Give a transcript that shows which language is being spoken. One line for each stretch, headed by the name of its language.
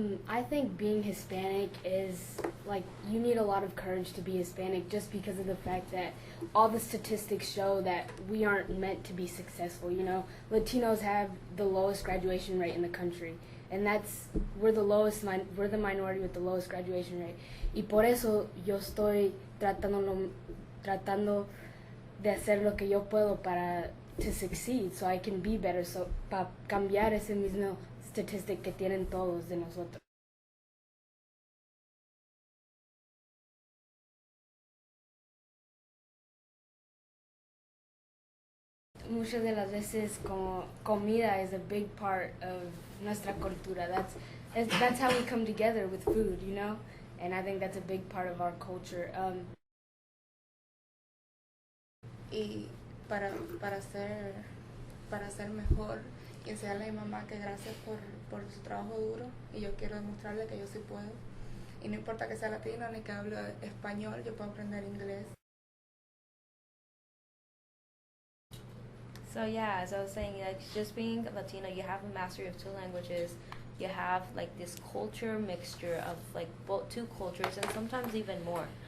English: I think being Hispanic is, like, you need a lot of courage to be Hispanic just because of the fact that all the statistics show that we aren't meant to be successful, you know. Latinos have the lowest graduation rate in the country, and we're the minority with the lowest graduation rate.
Spanish: Y por eso yo estoy tratando de hacer lo que yo puedo
English: to succeed, so I can be better, so
Spanish: para cambiar ese mismo statistic que tienen todos de nosotros. Muchas de las veces como comida
English: is a big part of
Spanish: nuestra cultura.
English: That's how we come together with food, you know? And I think that's a big part of our culture.
Spanish: Y para ser mejor y enseñarle a mi mamá que gracias por su trabajo duro, y yo quiero demostrarle que yo sí puedo, y no importa que sea latino ni que hable español, yo puedo aprender inglés.
English: So yeah, as I was saying, like, just being Latino, you have a mastery of 2 languages. You have like this culture mixture of like both 2 cultures, and sometimes even more.